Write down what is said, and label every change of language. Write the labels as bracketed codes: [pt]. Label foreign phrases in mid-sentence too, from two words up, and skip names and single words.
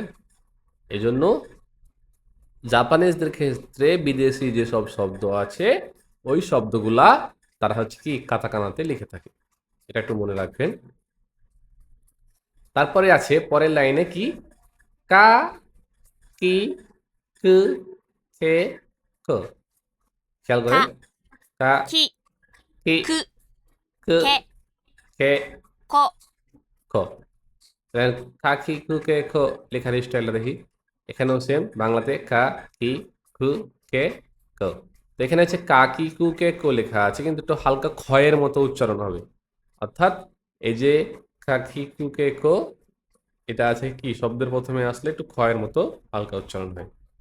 [bn] এই জন্য জাপানিজদের ক্ষেত্রে বিদেশি যেসব শব্দ আছে ওই শব্দগুলা তারা হচ্ছে কি কাতাকানাতে লিখে থাকে, এটা একটু মনে রাখবেন। তারপরে আছে পরের লাইনে কি, কা কি কু খে ক, খেয়াল করেন। [ja] か、 [bn] কা [ja] き、 [bn] কি [ja] く、 [bn] কু [ja] け、 [bn] খে [ja] こ、 [bn] ক। তাহলে কা কি কু কে খ লেখার স্টাইলটা দেখি। এখানেও সেম, বাংলাতে কা কি কু কে ক। তো এখানে হচ্ছে কা কি কু কে ক লেখা আছে কিন্তু একটু হালকা ক্ষয়ের মতো উচ্চারণ হবে। অর্থাৎ এই যে কা কি কু কে ক এটা আছে কি শব্দের প্রথমে আসলে একটু ক্ষয়ের মতো হালকা উচ্চারণ হয়।